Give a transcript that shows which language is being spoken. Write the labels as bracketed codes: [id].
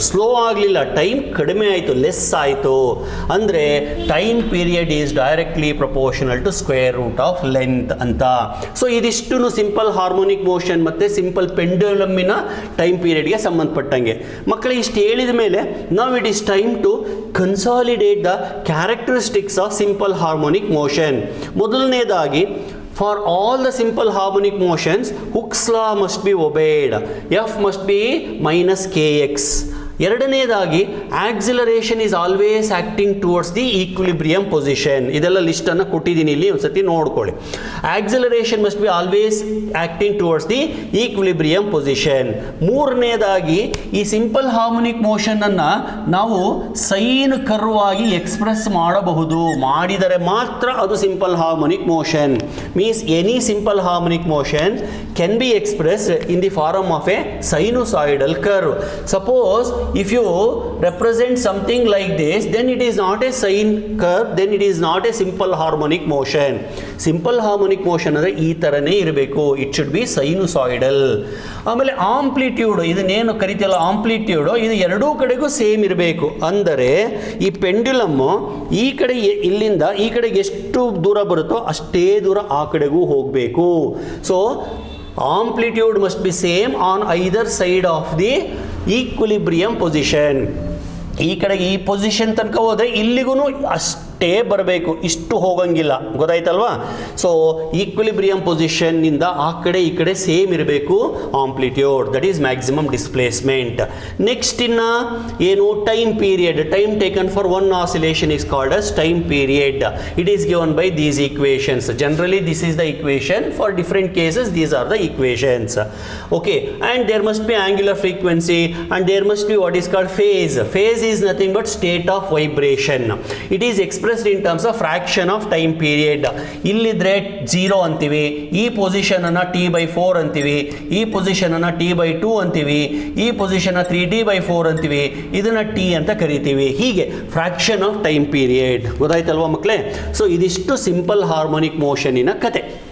[kn] Slow ಆಗಲಿಲ್ಲ, time ಕಡಿಮೆ ಆಯಿತು, ಲೆಸ್ ಆಯಿತು. ಅಂದರೆ [en] Time period is directly proportional to square root of length ಅಂತ. [kn] ಸೊ ಇದಿಷ್ಟು ಸಿಂಪಲ್ ಹಾರ್ಮೋನಿಕ್ ಮೋಷನ್ ಮತ್ತು ಸಿಂಪಲ್ ಪೆಂಡುಲಮ್ಮಿನ ಟೈಮ್ ಪೀರಿಯಡ್ಗೆ ಸಂಬಂಧಪಟ್ಟಂಗೆ. ಮಕ್ಕಳಿಗೆ ಇಷ್ಟು ಹೇಳಿದ ಮೇಲೆ ನಾವು [en] It is time to consolidate the characteristics of simple harmonic motion. ಮೊದಲನೇದಾಗಿ, for all the simple harmonic motions, Hooke's law must be obeyed. F must be minus kx. ಎರಡನೇದಾಗಿ, acceleration is always acting towards the equilibrium position. [kn] ಇದೆಲ್ಲ ಲಿಸ್ಟನ್ನು ಕೊಟ್ಟಿದ್ದೀನಿ, ಇಲ್ಲಿ ಒಂದ್ಸತಿ ನೋಡ್ಕೊಳ್ಳಿ. [en] Acceleration must be always acting towards the equilibrium position. [kn] ಮೂರನೇದಾಗಿ, ಈ simple harmonic ಮೋಷನನ್ನು ನಾವು sign curve ಆಗಿ ಎಕ್ಸ್ಪ್ರೆಸ್ ಮಾಡಬಹುದು. ಮಾಡಿದರೆ ಮಾತ್ರ ಅದು simple harmonic motion. [en] Means any simple harmonic motion can be expressed in the form of a sinusoidal curve. Suppose if you represent something like this, then it is not a sine curve, then it is not a simple harmonic motion. Simple harmonic motion [kn] ಅಂದರೆ ಈ ಥರನೇ ಇರಬೇಕು. [en] It should be sinusoidal. [kn] ಆಮೇಲೆ amplitude, ಇದನ್ನೇನು ಕರಿತೀವಲ್ಲ ಆಂಪ್ಲಿಟ್ಯೂಡು, ಇದು ಎರಡೂ ಕಡೆಗೂ ಸೇಮ್ ಇರಬೇಕು. ಅಂದರೆ ಈ ಪೆಂಡ್ಯುಲಮ್ಮು ಈ ಕಡೆ ಇಲ್ಲಿಂದ ಈ ಕಡೆಗೆ ಎಷ್ಟು ದೂರ ಬರುತ್ತೋ ಅಷ್ಟೇ ದೂರ ಆ ಕಡೆಗೂ ಹೋಗಬೇಕು. [en] So amplitude must be same on either side of the equilibrium position. [kn] ಈ ಕಡೆಗೆ ಈ ಪೊಸಿಷನ್ ತನಕ ಹೋದರೆ ಇಲ್ಲಿಗೂ ಅಷ್ಟೇ ಬರಬೇಕು, ಇಷ್ಟು ಹೋಗಂಗಿಲ್ಲ. ಗೊತ್ತಾಯ್ತಲ್ವಾ? ಸೊ ಈಕ್ವಿಲಿಬ್ರಿಯಂ ಪೊಸಿಷನ್ನಿಂದ ಆ ಕಡೆ ಈ ಕಡೆ ಸೇಮ್ ಇರಬೇಕು amplitude. [en] That is maximum displacement. Next [kn] ಇನ್ನು ಏನು, [en] Time period. Time taken for one oscillation is called as time period. It is given by these equations. Generally this is the equation. For different cases these are the equations. Okay, and there must be angular frequency and there must be what is called phase. Phase is nothing but state of vibration. It is expressed in terms of fraction of time period. [kn] ಇಲ್ಲಿದ್ರೆ 0 ಅಂತೀವಿ, ಈ position ಅನ್ನ T/4 ಅಂತೀವಿ, ಈ position ಅನ್ನ T/2 ಅಂತೀವಿ, ಈ position 3T/4 ಅಂತೀವಿ, ಇದನ್ನ T ಅಂತ ಕರಿತೀವಿ. ಹೀಗೆ [en] Fraction of time period. [kn] ಗೊತ್ತಾಯ್ತಲ್ವಾ ಮಕ್ಕಳೇ? ಸೊ ಇದಿಷ್ಟು ಸಿಂಪಲ್ ಹಾರ್ಮೋನಿಕ್ ಮೋಷನಿನ ಕತೆ.